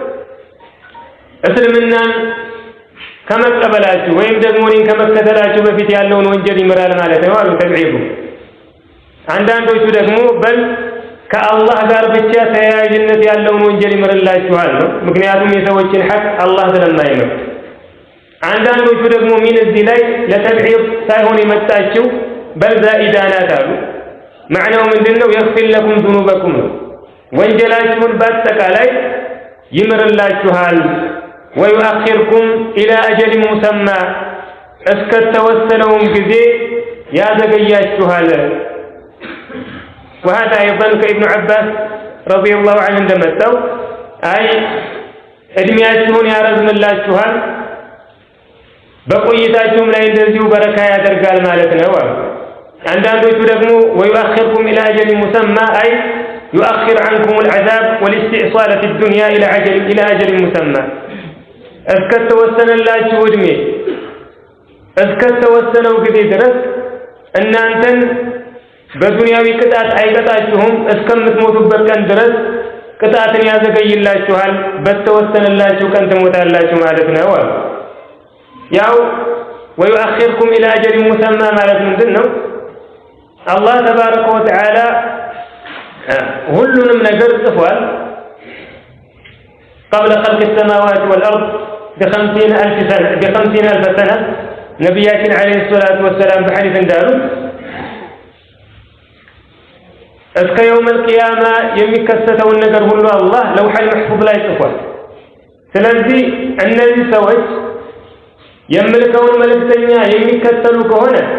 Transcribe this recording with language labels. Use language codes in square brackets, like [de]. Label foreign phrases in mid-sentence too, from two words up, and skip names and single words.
[am] እስልምናን ከመቀበላችሁ ወይም ደግሞ እኔን ከመከተላችሁ በፊት ያለውን ወንጀል ይምራል ማለት ነው አሉ ተብዒዱ። አንዳንዶቹ ደግሞ በል ከአላህ ጋር ብቻ ተያያዥነት ያለውን ወንጀል ይምርላችኋል ነው። ምክንያቱም የሰዎችን ሐቅ አላህ ስለማይምር አንዳንዶቹ ደግሞ ሚን እዚህ ላይ ለተብዒድ ሳይሆን የመጣችው [ar] بل زائدة [am] ናት አሉ። ማዕናው ምንድነው? [ar] يغفر لكم ذنوبكم [am] ነው። ወንጀላችሁን በአጠቃላይ ይምርላችኋል። [ar] ويؤخركم إلى أجل مسمى [am] እስከተወሰነውም ጊዜ ያዘገያችኋል። [ar] وهذا أيضا كابن عباس رضي الله عنه [am] እንደመጣው አይ እድሜያችሁን ያረዝምላችኋል በቆይታችሁም ላይ እንደዚሁ በረካ ያደርጋል ማለት ነው። አንዳንዶቹ ደግሞ [ar] ويؤخركم إلى أجل مسمى أي يؤخر عنكم العذاب والاستئصال في الدنيا إلى أجل مسمى [am] እስከተወሰነላችሁ እድሜ እስከተወሰነው ጊዜ ድረስ እናንተን በዱንያዊ ቅጣት አይቀጣችሁም። እስከምትሞቱበት ቀን ድረስ ቅጣትን ያዘገይላችኋል። በተወሰነላችሁ ቀን ትሞታላችሁ ማለት ነው። ያው [ar] ويؤخركم إلى أجل مسمى [am] ማለት ምንድነው? አላህ [ar] تبارك وتعالى [am] ሁሉንም ነገር ጽፏል። [ar] قبل خلق السماوات والأرض ب50,000 سنة [am] ነቢያችን [ar] عليه الصلاة والسلام [am] በሐዲስ እንዳሉት እስከ [ar] يوم القيامة [am] የሚከሰተውን ነገር ሁሉ አላህ [ar] اللوح المحفوظ [am] ላይ ጽፏል። ስለዚህ እነዚህ ሰዎች የምልከውን መልእክተኛ የሚከተሉ ከሆነ